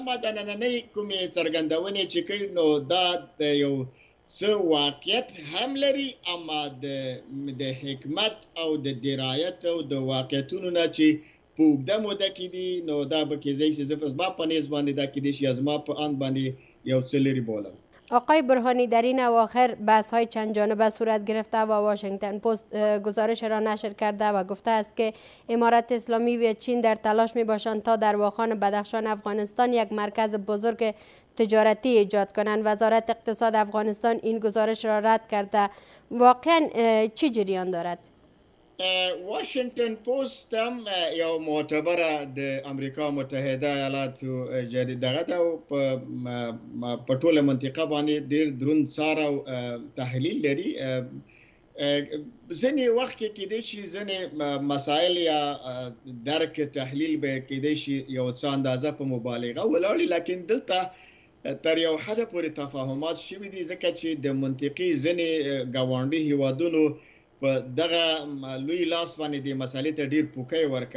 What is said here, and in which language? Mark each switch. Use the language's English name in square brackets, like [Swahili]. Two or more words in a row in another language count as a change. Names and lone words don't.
[Pashto] اما د نننۍ کومې څرګندونې چې کوي، نو دا د یو څه واقعیت هم لري، اما د حکمت او د درایت او د واقعیتونو نه چې په اوږده موده کې دي، نو دا به کېدای شي زما په نیز باندې دا کېدای شي زما په اند باندې یو څه لرې بولم. [Persian] آقای برهانی، در این اواخر بحث های چند جانبه صورت گرفته و واشنگتن پست گزارش را نشر کرده و گفته است که امارت اسلامی و چین در تلاش می باشند تا در واخان بدخشان افغانستان یک مرکز بزرگ تجارتی ایجاد کنند. وزارت اقتصاد افغانستان این گزارش را رد کرده. واقعا چه جریان دارد؟ [Pashto] واشنگتن پوست هم یو معتبره د امریکا متحده ایالاتو جریده ده او په ټوله منطقه باندې ډیر دروند څار او تحلیل لري. ځینې وخت کې کېدای شي ځینې مسایل یا درک تحلیل به کېدای شي یو څه اندازه په مبالغه ولاړې، لیکن دلته تر یو حده پورې تفاهمات شوي دي، ځکه چې د منطقي ځینې ګاونډي هیوادونو په دغه لوی لاس باندې د مسالې ته ډیر پوکی ورکه.